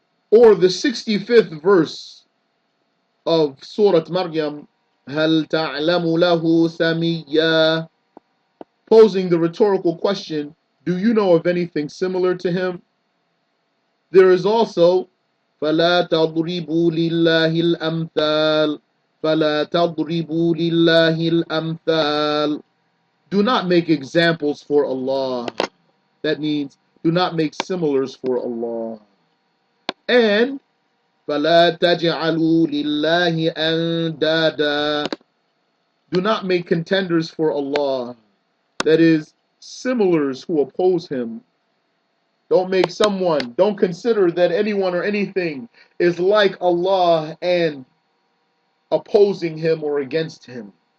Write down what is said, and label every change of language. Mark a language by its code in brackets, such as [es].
[en] Or the 65th verse of Surah Maryam, [ar] هَلْ تَعْلَمُ لَهُ سَمِيًّا, [en] posing the rhetorical question, do you know of anything similar to him? There is also [ar] فَلَا تَضْرِبُوا لِلَّهِ الْأَمْثَالِ فَلَا تَضْرِبُوا لِلَّهِ الْأَمْثَالِ. [en] Do not make examples for Allah. That means do not make similars for Allah. [ar] And فَلَا تَجْعَلُوا لِلَّهِ أَنْدَادًا. [en] Do not make contenders for Allah. That is, similars who oppose Him. Don't consider that anyone or anything is like Allah and opposing Him or against Him.